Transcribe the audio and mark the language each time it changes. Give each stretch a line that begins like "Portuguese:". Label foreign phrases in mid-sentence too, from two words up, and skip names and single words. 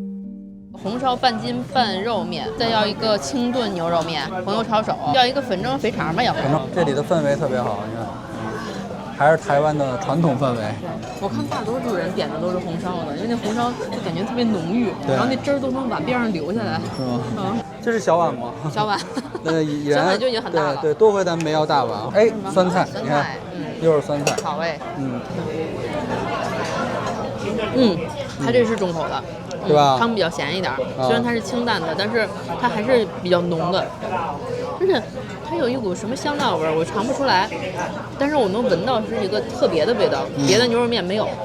Chinese: 紅燒半斤半肉麵，再要一個清燉牛肉麵，紅油抄手，要一個粉蒸肥腸吧，要不然。這裡的氛圍特別好，你看，還是台灣的傳統氛圍。我看大多數人點的都是紅燒的，因為那紅燒就感覺特別濃郁，然後那汁兒都從碗邊上流下來。是嗎？這是小碗嗎？小碗。小碗就已經很大了。對，多虧咱們沒要大碗。哎，酸菜，你看，又是酸菜。好味。它這是重口的，對吧？湯比較鹹一點，雖然它是清淡的，但是它還是比較濃的，而且它有一股什麼香料味兒，我嘗不出來，但是我能聞到是一個特別的味道，別的牛肉麵沒有。